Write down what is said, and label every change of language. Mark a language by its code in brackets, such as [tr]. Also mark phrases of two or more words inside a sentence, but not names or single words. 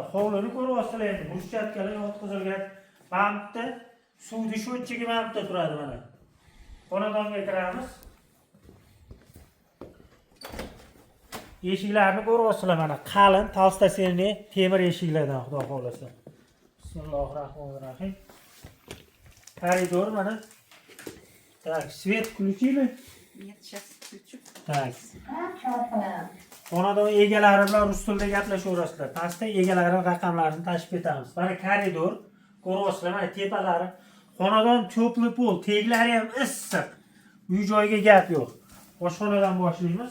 [uz] Hovlini ko'ryapsizlar endi. Bruschatkalar yotqizilgan. Pumpda suvni sho'tchigi pumpda turadi mana. Xonadonga kiramiz. Eshiklarni ko'ryapsizlar mana. Qalin, talstasenli temir eshiklardan xudo xolasa. [ar] Bismillahirrohmanirrohim. [uz] Koridor mana. [ru] Так, свет включили? Нет, сейчас включу. Так. [uz] Xonadon egalari bilan rus tilida gaplashaverasizlar. Pastda egalarining raqamlarini tashib ketamiz. Mana koridor, ko'ryapsizlar mana tepalari. Xonadon to'pli pol, teglari ham issiq. Uy joyga gap yo'q. Oshxonadan boshlaymiz.